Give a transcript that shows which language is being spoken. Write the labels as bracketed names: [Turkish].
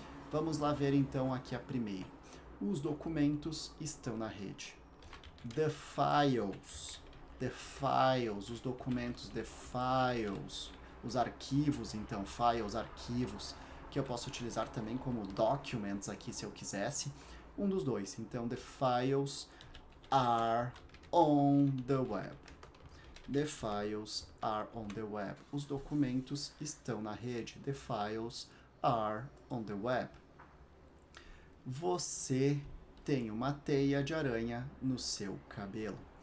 [Portuguese] Vamos lá ver então aqui a primeira. Os documentos estão na rede. [English] The files, [Portuguese] os documentos, [English] the files, [Portuguese] os arquivos, então, files, arquivos, que eu posso utilizar também como documents aqui se eu quisesse. Um dos dois. [English] Então, the files are on the web. The files are on the web. [Portuguese] Os documentos estão na rede. [English] The files are on the web. [Portuguese] Você tem uma teia de aranha no seu cabelo.